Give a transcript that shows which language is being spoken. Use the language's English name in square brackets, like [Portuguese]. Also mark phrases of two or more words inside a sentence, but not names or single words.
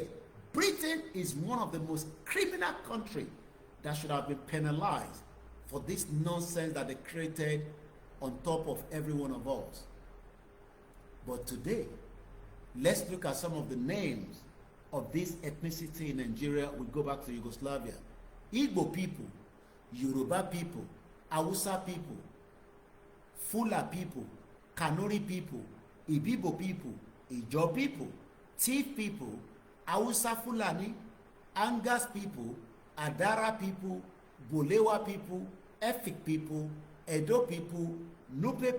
[English] Britain is one of the most criminal countries that should have been penalized for this nonsense that they created on top of every one of us. But today, let's look at some of the names of this ethnicity in Nigeria. We go back to Yugoslavia. Igbo people, Yoruba people, Hausa people, Fula people, Kanuri people, Ibibo people, Ijo people, Tiv people, Hausa Fulani, Angas people, Adara people, Bolewa people, Efik people, Edo people, Nupe